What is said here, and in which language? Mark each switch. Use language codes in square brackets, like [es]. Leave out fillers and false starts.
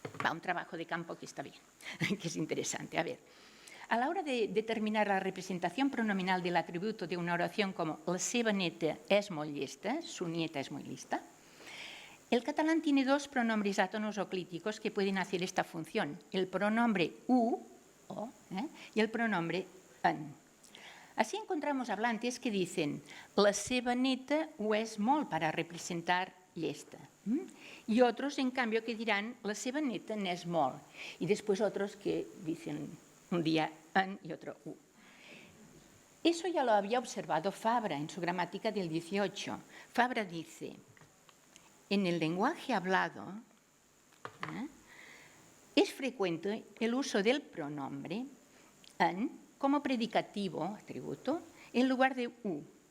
[es] Un trabajo de campo que está bien, que es interesante. A ver, a la hora de determinar la representación pronominal del atributo de una oración como [ca] la seva neta és molt llesta, [es] su nieta es muy lista, el catalán tiene dos pronombres átonos o clíticos que pueden hacer esta función, el pronombre u, o, y el pronombre en. Así encontramos hablantes que dicen [ca] la seva neta ho és molt [es] para representar llesta. Y otros, en cambio, que dirán [ca] la seva neta n'és molt. [es] Y después otros que dicen un día en y otro u. Eso ya lo había observado Fabra en su gramática del 18. Fabra dice: en el lenguaje hablado es frecuente el uso del pronombre en como predicativo, atributo, en lugar de u.